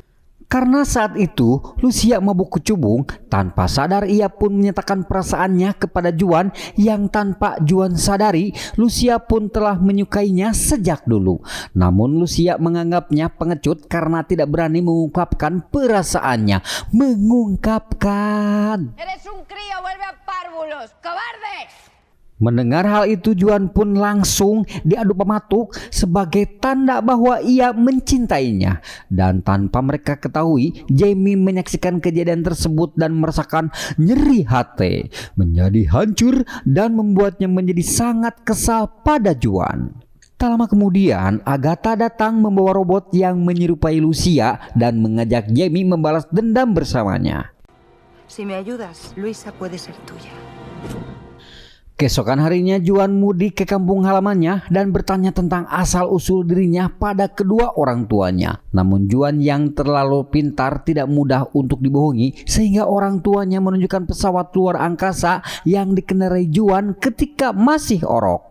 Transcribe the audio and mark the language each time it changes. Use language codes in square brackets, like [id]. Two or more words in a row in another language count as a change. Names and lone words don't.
[id] Karena saat itu Lucia mabuk kecubung, tanpa sadar ia pun menyatakan perasaannya kepada Juan yang tanpa Juan sadari Lucia pun telah menyukainya sejak dulu. Namun Lucia menganggapnya pengecut karena tidak berani mengungkapkan perasaannya. [es] Eres un crío, vuelve a párvulos, cobarde. Mendengar hal itu Juan pun langsung diadu pematuk sebagai tanda bahwa ia mencintainya. Dan tanpa mereka ketahui Jamie menyaksikan kejadian tersebut dan merasakan nyeri hati, menjadi hancur dan membuatnya menjadi sangat kesal pada Juan. Tak lama kemudian Agatha datang membawa robot yang menyerupai Lucia dan mengajak Jamie membalas dendam bersamanya. [id] Si me ayudas, Luisa puede ser tuya. Keesokan harinya Juan mudik ke kampung halamannya dan bertanya tentang asal-usul dirinya pada kedua orang tuanya. Namun Juan yang terlalu pintar tidak mudah untuk dibohongi sehingga orang tuanya menunjukkan pesawat luar angkasa yang dikendarai Juan ketika masih orok.